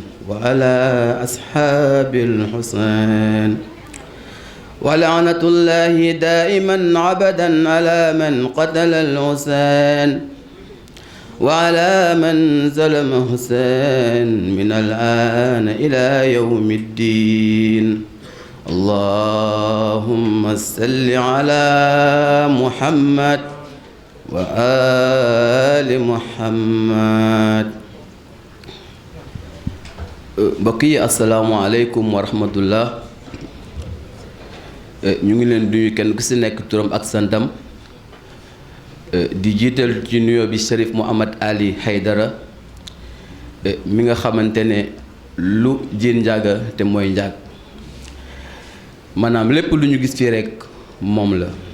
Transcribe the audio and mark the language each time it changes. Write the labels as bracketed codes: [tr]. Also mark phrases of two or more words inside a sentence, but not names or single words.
[ar] وعلى أصحاب الحسين ولعنة الله دائما عبدا على من قتل الحسين وعلى من ظلم حسين من الآن إلى يوم الدين اللهم صل على محمد وآل محمد [wo] mbokk yi [ar] السلام عليكم ورحمة الله [wo] ñu ngi leen duñu kenn ku ci nekk turam ak santam di jiital ci nuyoo bi Cherif Mouhamad Ali Haydara mi nga xamante ne lu jiin njaaga te mooy njaag maanaam lépp lu ñu gis fii rekk moom la